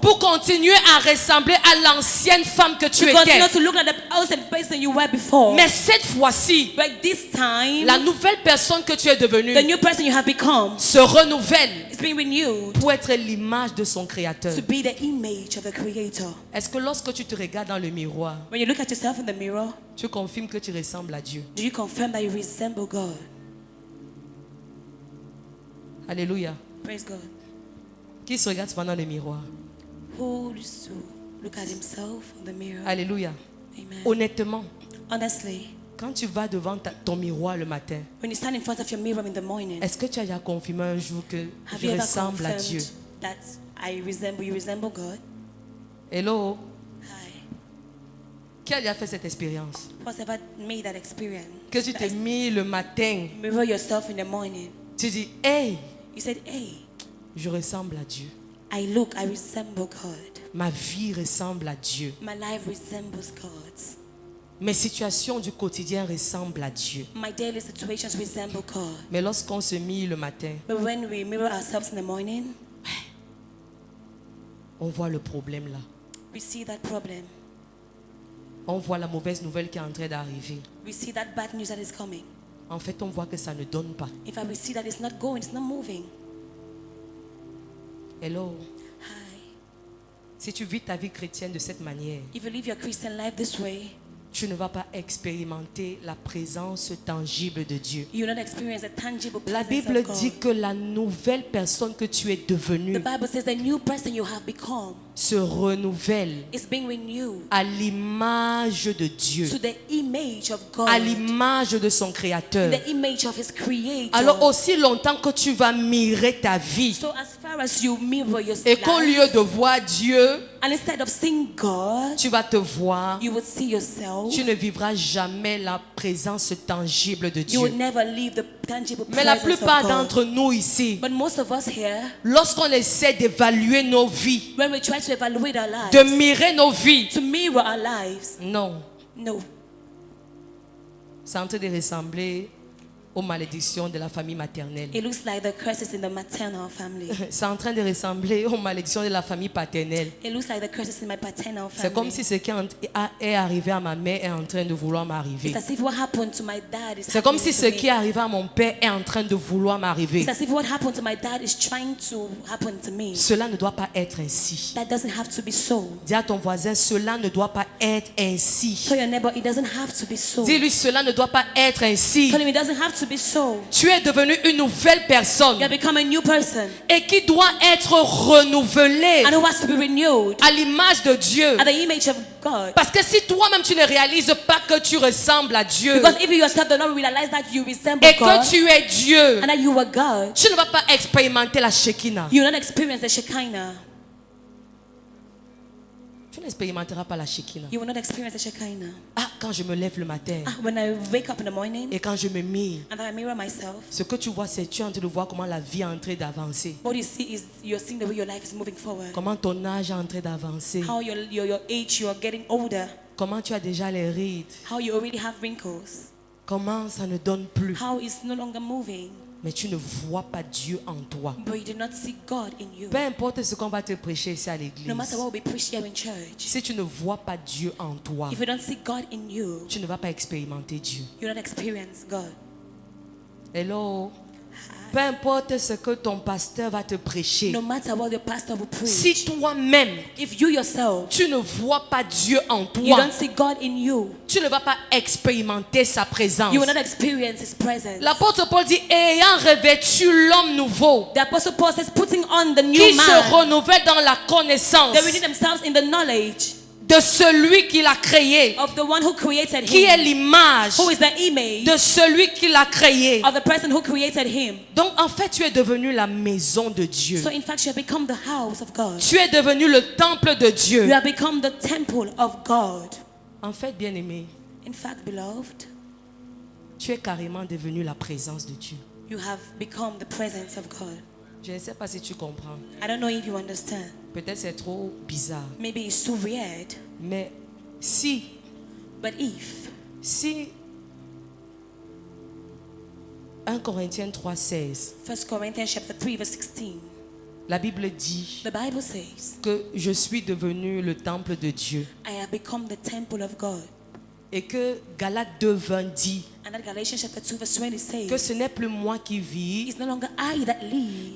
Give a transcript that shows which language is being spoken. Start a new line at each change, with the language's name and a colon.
French: pour continuer à ressembler à l'ancienne femme que tu
English: to continue
French: étais.
English: to look like the old person you were before.
French: Mais cette fois-ci,
English: But this time,
French: la nouvelle personne que tu es devenue
English: the new person you have become
French: se renouvelle
English: is being renewed
French: pour être l'image de son Créateur.
English: to be the image of the Creator.
French: Est-ce que lorsque tu te regardes dans le miroir,
English: When you look at yourself in the mirror,
French: tu confirmes que tu ressembles à Dieu?
English: do you confirm that you resemble God?
French: Alléluia.
English: Praise God.
French: Qui se regarde pendant le miroir?
English: Who used to look at himself in the mirror?
French: Alléluia.
English: Amen.
French: Honnêtement,
English: Honestly,
French: quand tu vas devant ton miroir le matin,
English: when you stand in front of your mirror in the morning,
French: est-ce que tu as déjà confirmé un jour que
English: have
French: je
English: you ever
French: ressemble à Dieu?
English: confirmed that you resemble God? Hello? Hi.
French: Qui a déjà fait cette expérience?
English: Who's ever made that experience?
French: Que tu t'es mis le matin,
English: Mirror yourself in the morning.
French: tu dis, hey,
English: You said, hey,
French: je ressemble à Dieu.
English: I resemble God.
French: Ma vie ressemble à Dieu.
English: My life resembles God's.
French: Mes situations du quotidien ressemblent à Dieu.
English: My daily situations resemble God.
French: Mais lorsqu'on se mit le matin,
English: But when we mirror ourselves in the morning,
French: on voit le problème là.
English: we see that problem.
French: On voit la mauvaise nouvelle qui est en train d'arriver.
English: We see that bad news that is coming.
French: En fait, on voit que ça ne donne pas.
English: In fact, we see that it's not going, it's not moving. Hello. Hi.
French: Si tu vis ta vie chrétienne de cette manière,
English: If you live your Christian life this way,
French: tu ne vas pas expérimenter la présence tangible de Dieu.
English: you will not experience the tangible
French: La
English: presence
French: Bible
English: of God.
French: dit que la nouvelle personne que tu es
English: The
French: devenue
English: Bible says the new person you have become
French: se renouvelle
English: is being renewed
French: à l'image de Dieu,
English: to the image of God,
French: à l'image de son Créateur.
English: the image of His Creator.
French: Alors aussi longtemps que tu vas mirer ta vie
English: So as far as you mirror your
French: et qu'au
English: life,
French: lieu de voir Dieu,
English: and instead of seeing God,
French: tu vas te voir,
English: you would see yourself.
French: tu ne vivras jamais la présence tangible de
English: You will
French: Dieu.
English: never leave the tangible
French: Mais la
English: presence
French: plupart
English: of God.
French: d'entre nous ici,
English: But most of us here,
French: lorsqu'on essaie d'évaluer nos vies,
English: when we try to evaluate our lives,
French: de mirer nos vies,
English: to mirror our lives,
French: non,
English: no,
French: c'est en train de ressembler aux malédictions de la famille maternelle.
English: it looks like the curses in the maternal family.
French: C'est en train de ressembler aux malédictions de la famille paternelle.
English: It looks like the curses in my paternal
French: C'est comme si ce qui est arrivé à ma mère est en train de vouloir m'arriver.
English: It's as if what happened to my dad is
French: C'est comme si
English: happening
French: ce
English: to
French: qui
English: me.
French: est arrivé à mon père est en train de vouloir m'arriver.
English: It's as if what happened to my dad is trying to happen to me.
French: Cela ne doit pas être ainsi.
English: That doesn't have to be so.
French: Dis à ton voisin, cela ne doit pas être ainsi.
English: Tell your neighbor, it doesn't have to be so.
French: Dis-lui, cela ne doit pas être ainsi.
English: Tell him it doesn't have to be so.
French: Tu es devenu une nouvelle personne
English: You have become a new person
French: et qui doit être renouvelée
English: and who has to be renewed
French: à l'image de Dieu.
English: at the image of God.
French: Parce que si toi-même tu ne réalises pas que tu ressembles à Dieu
English: Because if you yourself do not realize that you resemble
French: et
English: God
French: que tu es Dieu,
English: and that you are God,
French: tu ne vas pas expérimenter la Shekinah.
English: you will not experience the Shekinah.
French: Tu n'expérimenteras pas la Shekinah.
English: You will not experience the Shekinah.
French: Ah, quand je me lève le matin
English: When I wake up in the morning
French: et quand je me mire,
English: and I mirror myself,
French: ce que tu vois, c'est tu es en train de voir comment la vie est en train d'avancer.
English: what you see is you're seeing the way your life is moving forward.
French: Comment ton âge est en train d'avancer.
English: How your age, you are getting older.
French: Comment tu as déjà les rides.
English: How you already have wrinkles.
French: Comment ça ne donne plus.
English: How it's no longer moving.
French: Mais tu ne vois pas Dieu en toi.
English: But you do not see God in you.
French: Peu importe ce qu'on va te prêcher ici à
English: No
French: l'église.
English: matter what we preach here in church,
French: Si tu ne vois pas Dieu en toi,
English: if you don't see God in you,
French: tu ne vas pas expérimenter Dieu.
English: you don't experience God. Hello.
French: Peu importe ce que ton pasteur va te prêcher.
English: No matter what your pastor will preach,
French: Si toi-même,
English: if you yourself,
French: tu ne vois pas Dieu en
English: you
French: toi,
English: don't see God in you,
French: tu ne vas pas expérimenter sa présence.
English: you will not experience His presence.
French: L'apôtre Paul dit, ayant revêtu l'homme nouveau,
English: The Apostle Paul says, putting on the new
French: qui se
English: man,
French: renouvelle dans la connaissance
English: they renew themselves in the knowledge
French: de celui qui l'a créé,
English: of the one who created
French: qui est
English: him,
French: l'image
English: who is the image
French: de celui qui l'a créé.
English: of the person who created him.
French: Donc en fait, tu es devenu la maison de Dieu.
English: So in fact, you have become the house of God.
French: Tu es devenu le temple de Dieu.
English: You have become the temple of God.
French: En fait, bien-aimé,
English: In fact, beloved,
French: tu es carrément devenu la présence de Dieu.
English: you have become the presence of God.
French: Je ne sais pas si tu comprends.
English: I don't know if you understand.
French: Peut-être c'est trop bizarre.
English: Maybe it's too weird,
French: Mais si
English: but if
French: 1 Corinthiens 3,16,
English: 1 Corinthians chapter 3 verse 16,
French: la Bible dit
English: the Bible says,
French: que je suis devenu le temple de Dieu.
English: I have become the temple of God.
French: Et que Galates 2,20 dit
English: And that Galatians chapter 2 verse 20
French: que
English: says,
French: ce n'est plus moi qui vis
English: it's no longer I that live,